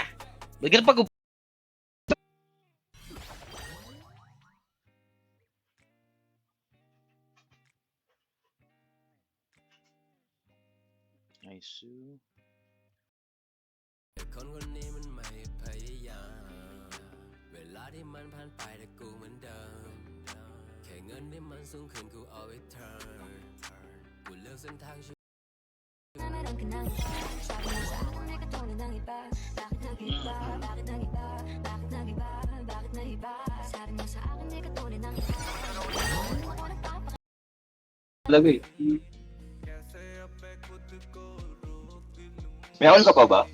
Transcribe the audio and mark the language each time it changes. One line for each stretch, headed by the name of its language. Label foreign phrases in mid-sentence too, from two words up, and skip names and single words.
Filipino: Ba't ka nagpag-
English: I see.
Thai: คนคนนี้มันไม่พยายามเวลาที่มันผ่านไปแต่กูเหมือนเดิมแค่เงินที่มันสูงขึ้นกูเอาไว้เทิร์นกูเลือกเส้นทางชีวิต
Filipino: Talaga eh. May haul ka pa ba?